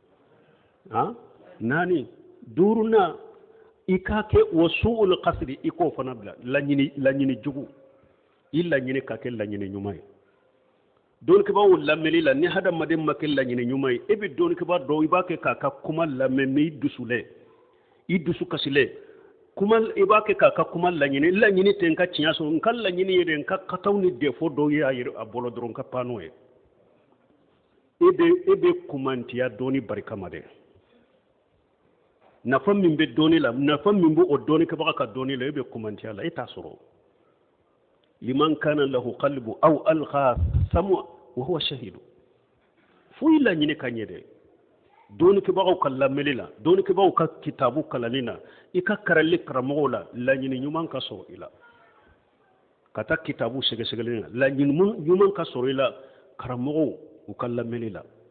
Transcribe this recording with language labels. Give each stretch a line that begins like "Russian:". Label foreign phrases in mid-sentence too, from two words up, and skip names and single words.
Bambara: naani duurunan i ka kɛ
Arabic: وسوء القصد
Bambara: i k'o fana bila laɲini jugu i laɲini ka kɛ laɲini ɲuman ye dɔnnikɛbaw lamɛnli la ni hadamaden ma kɛ laɲini ɲuman ye e bɛ dɔnnikɛba dɔw i b'a kɛ k'a ka kuma lamɛn mais i dusu kasilen kuma i b'a kɛ k'a ka kuma laɲini tɛ n ka tiɲɛ sɔrɔ n ka laɲini ye de n ka kataw ni defo dɔw ye a bɔlɔ dɔrɔn n ka pan n'o ye e bɛ kumantiya dɔɔni barika ma dɛ nafa min bɛ dɔɔni la nafa min bɛ o dɔnnikɛbaga ka dɔɔni la e bɛ kumantiya la e t'a sɔrɔ
Arabic: لمن كان له قلب أو ألقى السمع وهو شهيد
Bambara: foyi laɲini ka ɲɛ dɛ dɔnnikɛbagaw ka lamɛnli la dɔnnikɛbagaw ka kitabu kalanni na i ka karali karamɔgɔw la laɲini ɲuman ka sɔrɔ i la ka taa kitabu sɛgɛsɛgɛli la laɲini ɲuman ka sɔrɔ i la karamɔgɔw u ka lamɛnli la